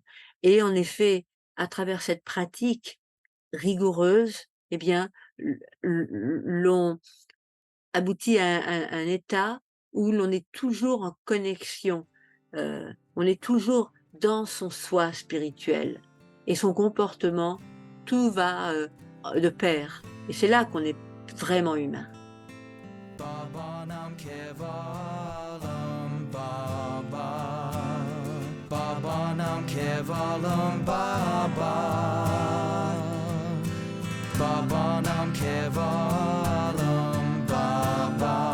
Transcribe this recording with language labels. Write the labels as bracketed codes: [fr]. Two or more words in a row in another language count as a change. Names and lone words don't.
[fr] Et en effet, à travers cette pratique rigoureuse, eh bien, l'on aboutit à un état où l'on est toujours en connexion, on est toujours dans son soi spirituel et son comportement, tout va, de pair et c'est là qu'on est vraiment humain. [sa] बाबानाम केवलम् बाबा. बाबानाम केवलम् बाबा. बाबानाम केवलम् बाबा.